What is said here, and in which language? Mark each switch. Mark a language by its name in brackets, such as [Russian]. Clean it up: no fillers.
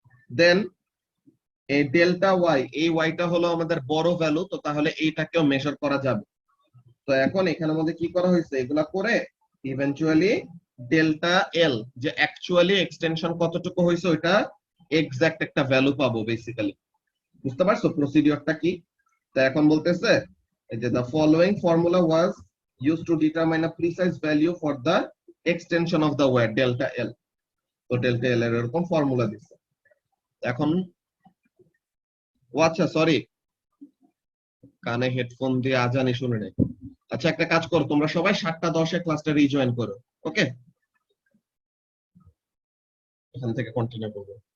[Bangla] দেন এই delta Y, এই ওয়াইটা হলো আমাদের বড় ভ্যালু, তো তাহলে এইটাকেও মেজার করা যাবে। তো এখন এখানের মধ্যে কি করা হয়েছে, এগুলা করে ইভেন্চুয়ালি ডেল্টা এল, যে অ্যাকচুয়ালি এক্সটেনশন কতটুকু হয়েছে ওইটা এক্সাক্ট একটা ভ্যালু পাবো বেসিক্যালি। বুঝতে পারছো প্রসিডিওরটা কি? তো এখন বলতেছে এই যে [English] the following formula was used to determine a precise value for the extension of the wire delta L, [Bangla] তো delta L এর এরকম ফর্মুলা দিছে। এখন ও আচ্ছা সরি, কানে হেডফোন দিয়ে আজানি শুনে নেই। আচ্ছা একটা কাজ করো, তোমরা সবাই 7:10 ক্লাসটা রিজয়েন করো, ওকে? এখান থেকে কন্টিনিউ করবো।